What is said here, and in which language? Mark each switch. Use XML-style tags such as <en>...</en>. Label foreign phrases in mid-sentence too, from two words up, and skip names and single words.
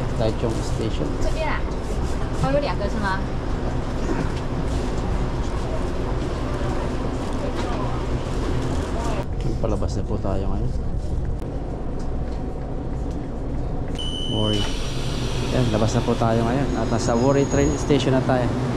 <zh>Taichung Station. 这边啊，哦，有2个是吗？</zh> <tl>Palabas na po tayo ngayon. Worry. Yan, labas na po tayo ngayon. At nasa Worry train station na tayo.</tl>